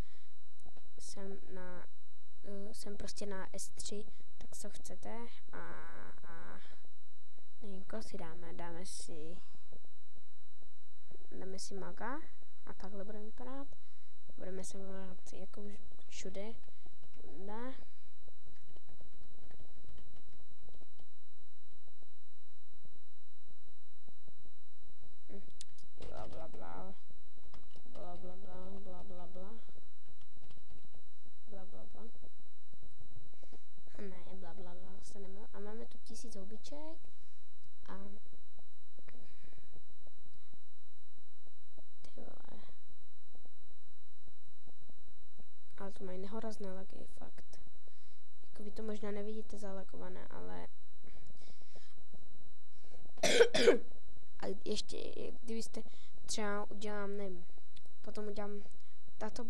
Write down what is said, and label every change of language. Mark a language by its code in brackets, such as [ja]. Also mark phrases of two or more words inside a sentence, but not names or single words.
[cs] jsem prostě na S3, tak co chcete a nevím, koho si dáme si maga a takhle budeme vypadat. Budeme se vypadat jako všude. Bunda. Bla bla bla. Bla bla bla bla bla bla. Bla bla bla. Ne, bla bla bla, dostaneme. A máme tu 1000 houbiček a ty vole. Ale to mají nehorazné lagy, fakt. Jako vy to možná nevidíte zalagované, ale a ještě, kdybyste třeba nevím, potom udělám, tato